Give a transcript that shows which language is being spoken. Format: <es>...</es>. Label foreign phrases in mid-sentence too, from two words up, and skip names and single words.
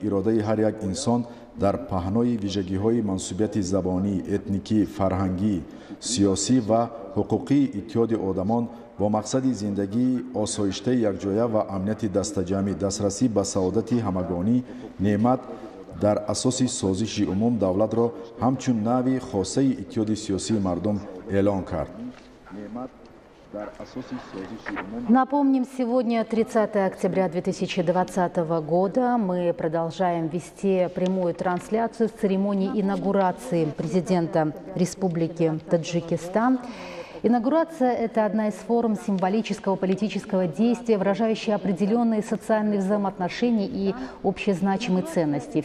<tg>иродаи ҳар як инсон дар паҳнои вижагиҳои мансубияти забонӣ, этникӣ, фарҳангӣ, сиёсӣ ва ҳуқуқии иттиҳоди одамон бо мақсади зиндагии осоиштаи якҷоя ва амнияти дастаҷамъӣ, дастрасӣ ба саодати ҳамагонӣ, неъмат дар асоси созиши умум давлатро ҳамчун нави хосаи иттиҳоди сиёсии мардум эълон кард.</tg> <ru>Напомним, сегодня 30 октября 2020 года. Мы продолжаем вести прямую трансляцию с церемонии инаугурации президента Республики Таджикистан. Инаугурация – это одна из форм символического политического действия, выражающая определенные социальные взаимоотношения и общезначимые ценности.</ru>